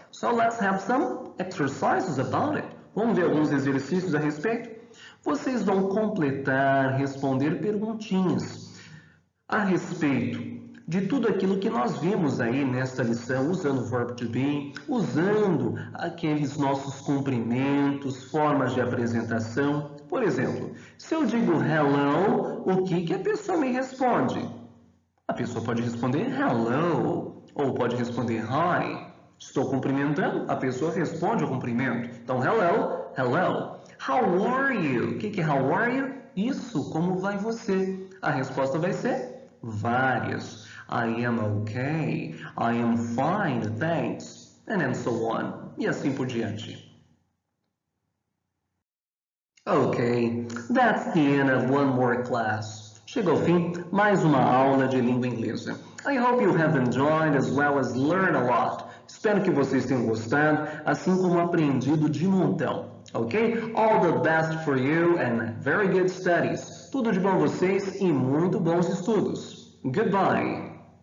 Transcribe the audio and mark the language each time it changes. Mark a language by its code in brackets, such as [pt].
[en] So let's have some exercises about it. [pt] Vamos ver alguns exercícios a respeito? Vocês vão completar, responder perguntinhas a respeito de tudo aquilo que nós vimos aí nesta lição, usando o verbo to be, usando aqueles nossos cumprimentos, formas de apresentação. Por exemplo, se eu digo hello, o que a pessoa me responde? A pessoa pode responder hello, ou pode responder hi. Estou cumprimentando, a pessoa responde ao cumprimento. [en] Então, hello, hello. How are you? [pt] O que é [en] how are you? [pt] Isso, como vai você? A resposta vai ser várias. [en] I am okay. I am fine, thanks. And so on. [pt] E assim por diante. [en] Okay, that's the end of one more class. [pt] Chega ao fim mais uma aula de língua inglesa. [en] I hope you have enjoyed as well as learned a lot. [pt] Espero que vocês tenham gostado, assim como aprendido de montão. Ok? [en] All the best for you and very good studies. [pt] Tudo de bom a vocês e muito bons estudos. [en] Goodbye.